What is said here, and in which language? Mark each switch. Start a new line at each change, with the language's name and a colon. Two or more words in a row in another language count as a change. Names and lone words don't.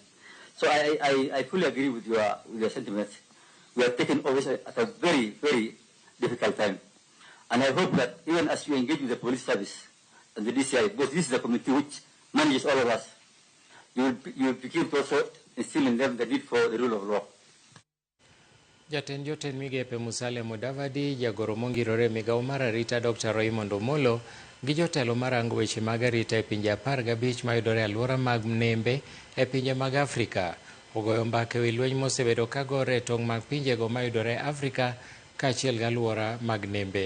English: So I fully agree with your sentiments. We are taking office at a very, very difficult time. And I hope that even as you engage with the police service and the DCI, because this is a committee which manages all of us, you will begin to also instill in them the need for the rule of law.
Luo (Kenya and Tanzania): Jatend jotend migepe Musalia Mudavadi, jagoro mongirore migao mar arita Dr. Raymond Omolo gi jotelo marango weche mag arita e pinje 15 mayudore alwora mag Mnembe e pinje mag Afrika ogoyo mbaka ewi lweny mosebedo kagore e tong' mag pinjego mayudore Afrika kaachiel gi alwora mag Nembe.